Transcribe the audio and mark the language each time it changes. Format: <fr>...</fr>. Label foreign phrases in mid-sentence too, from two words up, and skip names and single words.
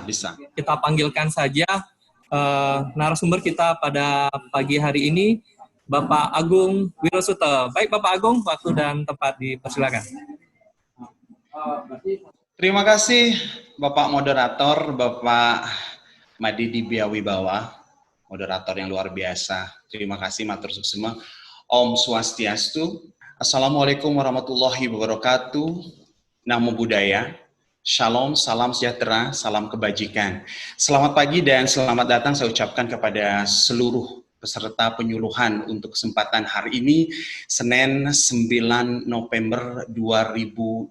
<id>Kita panggilkan saja narasumber kita pada pagi hari ini, Bapak Agung Wiresute. Baik Bapak Agung, waktu dan tempat dipersilakan. Terima kasih Bapak Moderator, Bapak Madidi Biawibawa, moderator yang luar biasa. Terima kasih</id> <ban>matur suksema. Om Swastiastu.</ban> <ar>السلام عليكم ورحمة الله وبركاته.</ar> <pi>Namo Buddhaya.</pi> <id>Shalom, salam sejahtera, salam kebajikan. Selamat pagi dan selamat datang saya ucapkan kepada seluruh peserta penyuluhan untuk kesempatan hari ini, Senin 9 November 2020.</id>